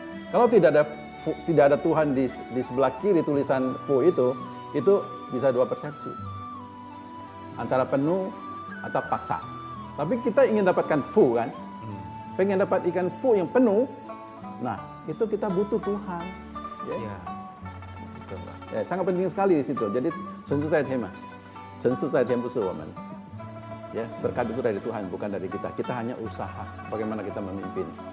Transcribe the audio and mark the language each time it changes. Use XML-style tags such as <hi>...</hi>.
<id>Kalau tidak ada Tuhan di sebelah kiri tulisan Fu itu bisa dua persepsi. Antara penuh atau paksa. Tapi kita ingin dapatkan Fu kan? Pengen dapat ikan Fu yang penuh. Nah, itu kita butuh Tuhan. Ya. Iya. Betul, Pak. Ya, sangat penting sekali di situ.</id> <zh>Jadi, 神是在天嘛，神是在天不是我们。</zh> <id>Ya, berkat itu dari Tuhan, bukan dari kita. Kita hanya usaha bagaimana kita memimpin.</id>